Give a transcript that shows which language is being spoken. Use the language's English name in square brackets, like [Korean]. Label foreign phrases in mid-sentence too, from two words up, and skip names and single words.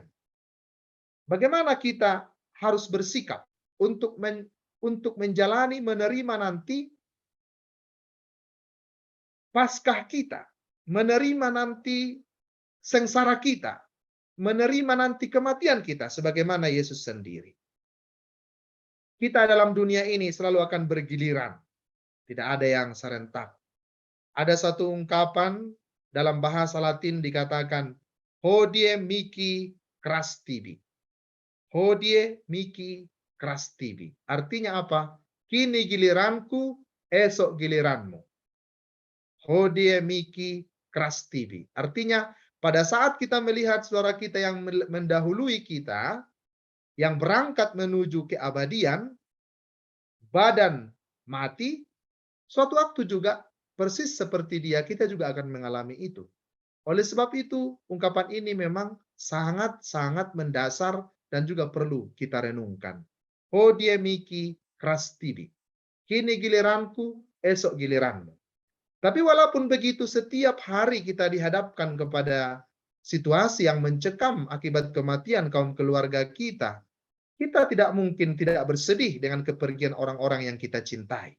[Indonesian] Bagaimana kita harus bersikap untuk menjalani, menerima nanti Paskah kita, menerima nanti sengsara kita, menerima nanti kematian kita sebagaimana Yesus sendiri. Kita dalam dunia ini selalu akan bergiliran, tidak ada yang serentak. Ada satu ungkapan dalam bahasa Latin dikatakan [Latin] hodie mihi cras tibi. Hodie mihi cras tibi. [Indonesian] Artinya apa? Kini giliranku, esok giliranmu. [Latin] Hodie mihi cras tibi. [Indonesian] Artinya pada saat kita melihat saudara kita yang mendahului kita, yang berangkat menuju keabadian, badan mati, suatu waktu juga persis seperti dia, kita juga akan mengalami itu. Oleh sebab itu, ungkapan ini memang sangat-sangat mendasar dan juga perlu kita renungkan. [Latin] Hodie mihi cras tibi. [Indonesian] Kini giliranku, esok giliranmu. Tapi walaupun begitu, setiap hari kita dihadapkan kepada situasi yang mencekam akibat kematian kaum keluarga kita. Kita tidak mungkin tidak bersedih dengan kepergian orang-orang yang kita cintai.